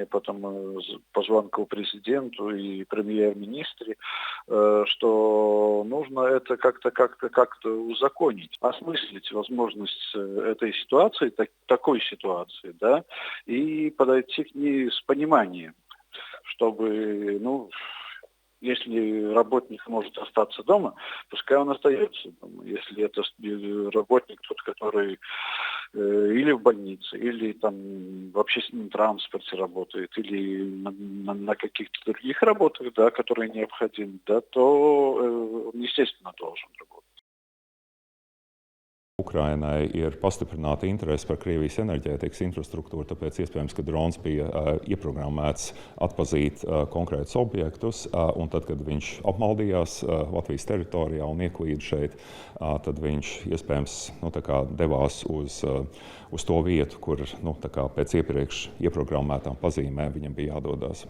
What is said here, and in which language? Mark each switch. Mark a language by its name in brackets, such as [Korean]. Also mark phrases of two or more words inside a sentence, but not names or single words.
[Russian] потом по звонку президенту и премьер-министре, что нужно это как-то узаконить, осмыслить возможность этой ситуации, такой ситуации, да, и подойти к ней с пониманием, чтобы, если работник может остаться дома, пускай он остается дома. Если это работник тот, который или в больнице, или там в общественном транспорте работает, или на каких-то других работах, да, которые необходимы, да, то он, естественно, должен работать. [Latvian] Ukrainai ir pastiprināta interese par Krievijas enerģētikas infrastruktūru, tāpēc iespējams, ka drons bija ieprogrammēts atpazīt konkrētus objektus, un tad, kad viņš apmaldījās Latvijas teritorijā un ieklīda šeit, tad viņš iespējams devās uz to vietu, kur pēc iepriekš ieprogrammētām pazīmēm viņam bija jādodās.